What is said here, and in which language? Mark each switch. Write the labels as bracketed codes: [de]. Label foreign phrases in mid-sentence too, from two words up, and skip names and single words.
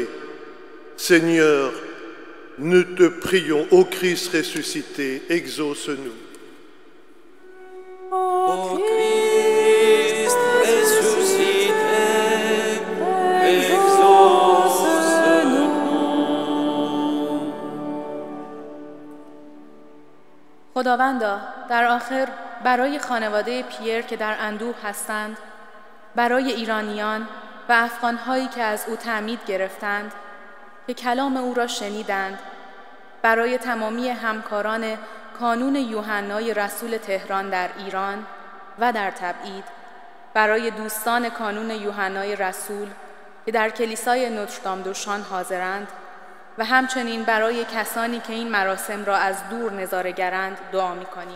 [fr] Seigneur, nous te prions, ô Christ ressuscité, exauce-nous. Ô Christ ressuscité, exauce-nous. [fa] خداوندا، در آخر برای خانواده پیر که در اندوه هستند، برای ایرانیان و افغان‌هایی که از او تعمید گرفتند، که کلام او را شنیدند، برای تمامی همکاران کانون یوحنای رسول تهران در ایران و در تبعید، برای دوستان کانون یوحنای رسول که در کلیسای نوتردام دوشان حاضرند و همچنین برای کسانی که این مراسم را از دور نظاره‌گرند دعا می‌کنیم.